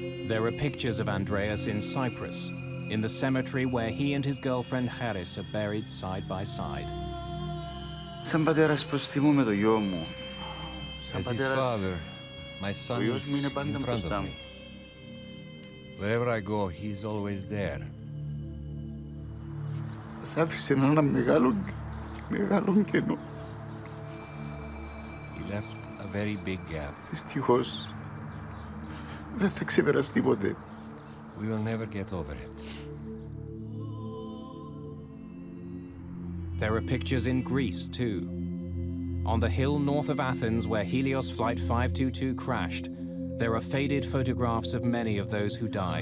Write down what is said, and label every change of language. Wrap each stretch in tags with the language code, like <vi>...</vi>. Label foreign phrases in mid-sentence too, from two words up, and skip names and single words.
<en>There are pictures of Andreas in Cyprus, in the cemetery where he and his girlfriend Haris are buried side by side.</en> <el>Σαν πατέρας προς θυμούμαι το γιο μου.</el> <en>As his father, my son is in front of me. Wherever I go, he's always there.</en> <el>Σ' άφησε ένα μεγάλο κενό.</el> <en>He left a very big gap.</en> <el>Δυστυχώς, δεν θα ξεπεραστεί ποτέ.</el> <en>We will never get over it. There are pictures in Greece, too. On the hill north of Athens where Helios Flight 522 crashed, there are faded photographs of many of those who died.</en>